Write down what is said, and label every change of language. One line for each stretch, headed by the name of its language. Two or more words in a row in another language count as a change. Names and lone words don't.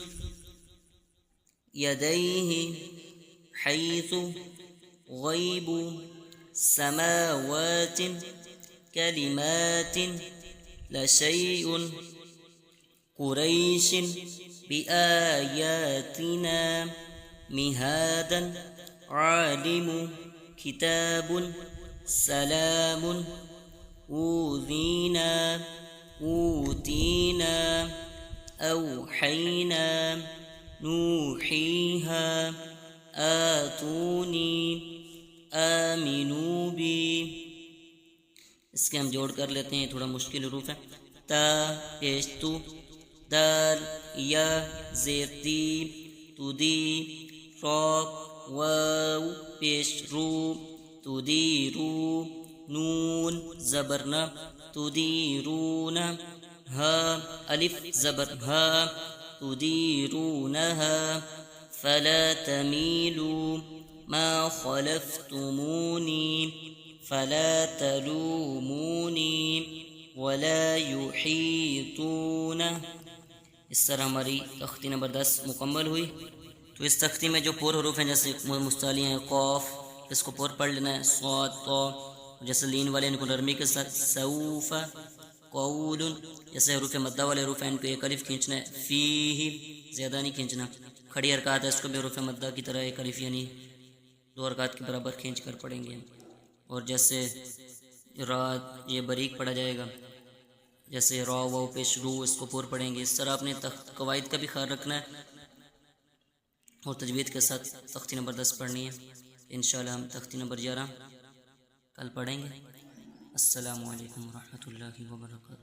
Arabic: يديه حيث غيب سماوات كلمات لشيء قريش بآياتنا مهادا عالم كتاب سلام أوذينا أوتينا أوحينا نوحيها آتوني آمنوا بي۔
Urdu: اس کے ہم جوڑ کر لیتے ہیں، تھوڑا مشکل حروف ہے۔ تا پیش تو، دال یا زیر دی، تدی را واو پیش رو، تدیرو، نون زبرنا، تدیرون، ها الف زبر ها،
Arabic: تدیرونها، فلا تميلوا ما خلفتموني فلا تلوموني ولا يحيطون.
Urdu: اس طرح ہماری تختی نمبر 10 مکمل ہوئی. تو اس تختی میں جو پر حروف ہیں جیسے مستعلی ہیں قاف، اس کو پر پڑھ لینا ہے، صاد طا، جیسے لین والے ان کو نرمی کے ساتھ، سوف قول، جیسے حروف مدہ والے حروف ہیں ان کو ایک الف کھینچنا ہے، فیہ زیادہ نہیں کھینچنا. کھڑی حرکات ہے اس کو بھی حروف مدہ کی طرح ایک الف یعنی 2 حرکات کے برابر کھینچ کر پڑھیں گے. اور جیسے رات یہ باریک پڑھا جائے گا، جیسے را واو پیش رو، اس کو پور پڑھیں گے. اس طرح اپنے قواعد کا بھی خیال رکھنا ہے اور تجوید کے ساتھ تختی نمبر 10 پڑھنی ہے. انشاءاللہ ہم تختی نمبر 11 کل پڑھیں گے.
Arabic: السلام علیکم ورحمۃ اللہ وبرکاتہ.